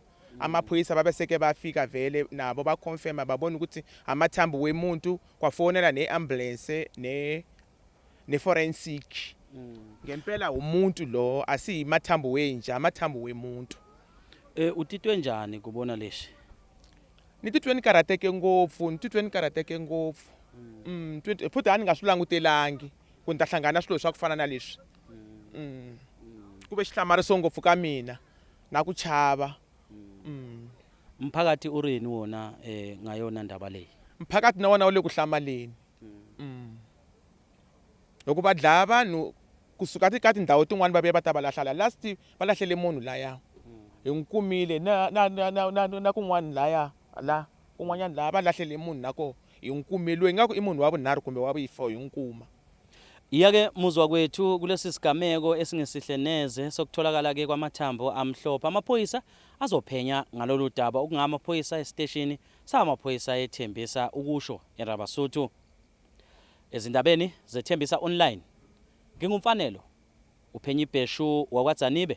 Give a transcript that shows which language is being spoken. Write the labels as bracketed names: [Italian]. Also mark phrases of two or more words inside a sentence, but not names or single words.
[Zulu] Amaphoyisa babeseke bafika vele nabo ba confirm babona ukuthi amathambo wemuntu kwafonela neambulance ne-forensic. Ngempela umuntu lo asiyimathambo wenja amathambo wemuntu. [Tsonga] Utitwe njani kubona leshi? Nititwe nikarateke ngopfu, nititwe nikarateke ngopfu. Futhi ani ngahlulanga utelangi kuntahlangana swilo swa kufana na leswi. Kube xihlamari songopfu ka mina na ku chava. Umphakathi urini wona ngayona ndaba leyi? Mphakathi na wona ule ku hlamaleni. Loko va dlaya vanhu kusuka tikati ndhawu tin'wana va vuya va ta va lahlala last va lahlele munhu laya hi nkumile na kun'wana laya la kun'wanyana la va lahlele munhu nako hi nkumile loyi ngaku i munhu wa vunharhu kumbe wa vuyifo hi nkuma. [Zulu] Iyake muzwa kwethu kulesi sigameko esingesihle neze sokutholakala ke kwamathambo amhlophe amaphoyisa azophenya ngalolu daba okungamaphoyisa esiteshini samaphoyisa eThembisa ukusho eRabasotho. Ezindabeni zethembisa online ngingumfanelo uphenye ibheshu wakwaZanibe.